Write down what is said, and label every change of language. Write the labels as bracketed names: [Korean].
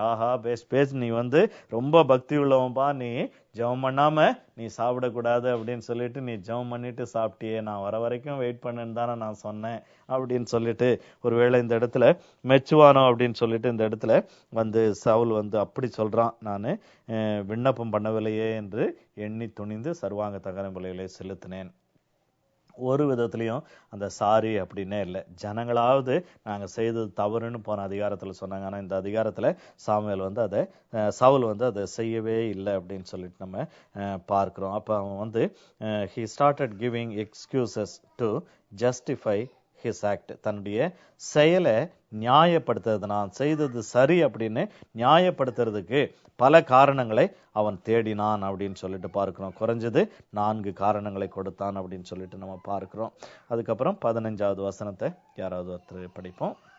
[Tamil] ஆஹா, பேச்சு நீ வந்து ரொம்ப பக்தி உள்ளவன்பா, நீ ஜெபம் பண்ணாம நீ சாப்பிடக்கூடாது அப்படின்னு சொல்லிட்டு நீ ஜெபம் பண்ணிட்டு சாப்பிட்டியே, நான் வர வரைக்கும் வெயிட் பண்ணுன்னு தானே நான் சொன்னேன் அப்படின்னு சொல்லிட்டு ஒருவேளை இந்த இடத்துல மெச்சுவானோ அப்படின்னு சொல்லிட்டு இந்த இடத்துல வந்து சவுல் வந்து அப்படி சொல்றான், நான் விண்ணப்பம் பண்ணவில்லையே என்று எண்ணி துணிந்து சர்வாங்க தகன பலிகளை செலுத்தினேன். ஒரு விதத்திலையும் அந்த சாரி அப்படின்னே இல்லை. ஜனங்களாவது நாங்க செய்தது தவறுன்னு போன அதிகாரத்துல சொன்னாங்க. ஆனா இந்த அதிகாரத்துல சாமுவேல் வந்து சவுல் வந்து அதை செய்யவே இல்லை அப்படின்னு சொல்லிட்டு நம்ம பார்க்கிறோம். அப்ப அவன் வந்து [English] he started giving excuses to justify his act. [Tamil] தன்னுடைய செயலை நியாயப்படுத்துறது, நான் செய்தது சரி அப்படின்னு நியாயப்படுத்துறதுக்கு பல காரணங்களை அவன் தேடினான் அப்படின்னு சொல்லிட்டு பார்க்கிறோம். குறைஞ்சது 4 காரணங்களை கொடுத்தான் அப்படின்னு சொல்லிட்டு நம்ம பார்க்கிறோம். அதுக்கப்புறம் 15வது வசனத்தை யாராவது ஒருத்தர் படிப்போம்.